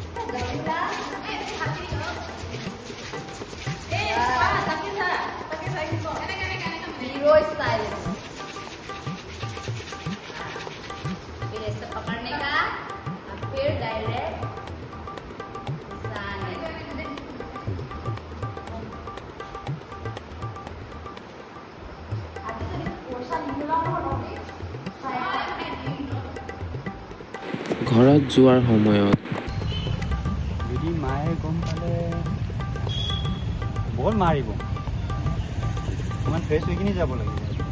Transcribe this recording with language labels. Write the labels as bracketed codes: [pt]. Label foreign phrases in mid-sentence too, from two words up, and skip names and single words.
[en] hero style [hi] फिर ऐसे पकड़ने का फिर डायरेक्ट [as] ঘৰত যোৱাৰ সময়ত যদি মায়ে গম পালে বহুত মাৰিব অকণমান ফ্ৰেছ হৈ কিনি যাব লাগিব